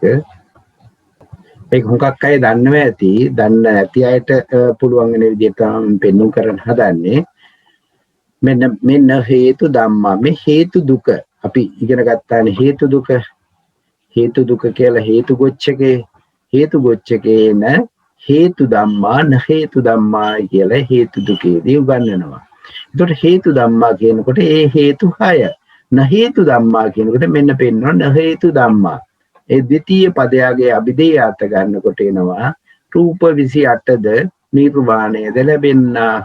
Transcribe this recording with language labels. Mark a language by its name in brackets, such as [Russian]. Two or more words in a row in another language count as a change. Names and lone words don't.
[Sinhala] ඒක හුඟක් අය දන්නව ඇති. දන්න නැති අයට පුළුවන් වෙන විදිහට තමයි පෙන්වු කරන්න හදන්නේ. මෙන්න [Pali] හේතු ධම්මා. [Sinhala] මේ හේතු දුක අපි ඉගෙන ගත්තානේ හේතු දුක. හේතු දුක කියලා [Pali] හේතු ගොච්චකේ න හේතු ධම්මා න හේතු ධම්මා [Sinhala] කියලා හේතු දුකේදී උගන්වනවා. ඒකට [Pali] හේතු ධම්මා [Sinhala] කියනකොට ඒ හේතු 6 [Pali] න හේතු ධම්මා [Sinhala] කියනකොට මෙන්න පෙන්වනවා [Pali] න හේතු ධම්මා. [Sinhala] ඒ ද්විතීය පදයාගේ අභිධේයාර්ථ ගන්නකොට එනවා රූප 28ද නිර්වාණයද ලැබෙන්නාහ.